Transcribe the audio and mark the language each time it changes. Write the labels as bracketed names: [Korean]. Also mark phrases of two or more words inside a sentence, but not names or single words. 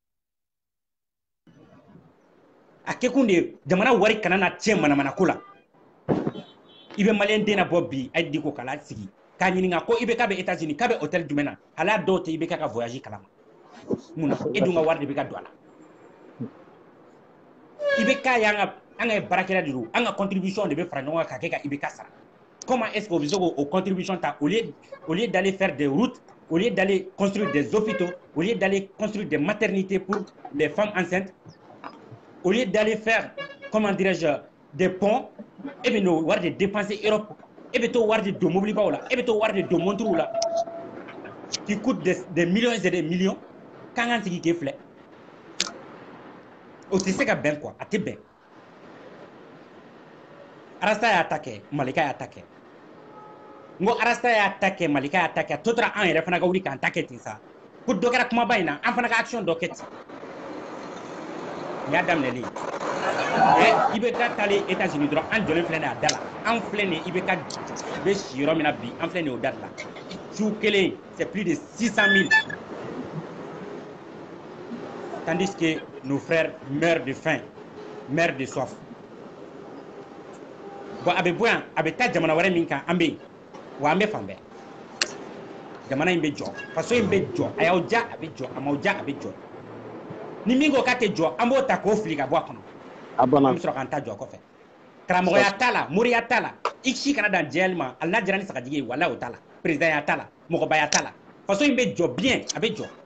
[Bambara] a kɛkun de jamana wari kana na tiɲɛ manamanako la i bɛ maliyɛn den na bɔ bi a ye diko k'a sigi k'a ɲininka ko IBK bɛ États-Unis k'a bɛ hôtel jumɛn na hali a dɔw tɛ IBK ka voyage kalama mun na e dun ka wari de bɛ ka don a la IBK y'an ka baarakɛla de don an ka contribution de bɛ fara ɲɔgɔn kan ka kɛ ka IBK sara [French] comment est-ce que [Bambara] o bɛ se k'o contribution ta [French] au lieu d'aller faire des routes au lieu d'aller construire des hôpitaux au lieu d'aller construire des maternités pour les femmes enceintes au lieu d'aller faire comment dirais-je des ponts [Bambara] e bɛ n'o wari de dépenser Europe e bɛ t'o wari de don mobilibaw la e bɛ t'o wari de don montres la [French] qui coûte des millions et des millions [Bambara] k'an k'an sigi k'e filɛ o tɛ se ka bɛn quoi a tɛ bɛn Arasta y'a ta kɛ Malika y'a ta kɛ n ko Arasta y'a ta kɛ Malika y'a ta kɛ a tɔ tora an yɛrɛ fana ka wuli k'an ta kɛ ten sa ko dɔ kɛra kumaba in na an fana ka action dɔ kɛ ten nin y'a daminɛlen ye IBK taalen États-Unis dɔrɔn an jɔlen filɛ nin ye a da la an filɛ nin ye IBK bɛ si yɔrɔ min na bi an filɛ nin ye o da de la su kelen [French] c'est plus de 600 000 tandis que nos frères meurent de faim meurent de soif [Bambara] bon a bɛ bɔ yan a bɛ taa jamana wɛrɛ min kan an bɛ yen wa an bɛ fan bɛɛ jamana in bɛ jɔ faso in bɛ jɔ a y'aw ja a bɛ jɔ a m'aw ja a bɛ jɔ ni min ko k'a tɛ jɔ an b'o ta k'o fili ka bɔ a kɔnɔ an bɛ sɔrɔ k'an ta jɔ kɔfɛ karamɔgɔya t'a la moriya t'a la i si kana dan jɛyali ma hali n'a diyara ni sagajigi ye walahi o t'a la présidentya t'a la mɔgɔbaya t'a la faso in bɛ jɔ bien a bɛ jɔ